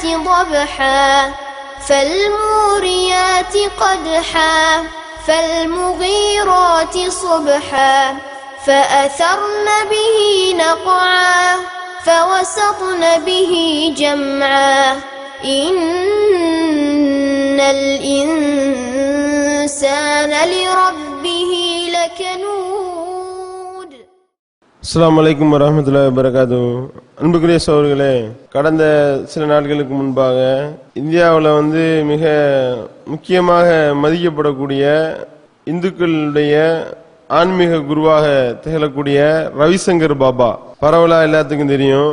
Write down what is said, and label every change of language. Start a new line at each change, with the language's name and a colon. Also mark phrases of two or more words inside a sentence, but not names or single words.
Arabic: ضبحا فالموريات قدحا فالمغيرات صبحا فأثرن به نقعا فوسطن به جمعا إن الإنسان لربه لكنود. السلام عليكم ورحمة الله وبركاته.
Tamil: அன்புக்குரிய சகோதரர்களே, கடந்த சில நாட்களுக்கு முன்பாக இந்தியாவில் மிக முக்கியமாக மதிக்கப்படக்கூடிய இந்துக்களுடைய ஆன்மீக குருவாக திகழக்கூடிய ரவிசங்கர் பாபா, பரவலா எல்லாத்துக்கும் தெரியும்.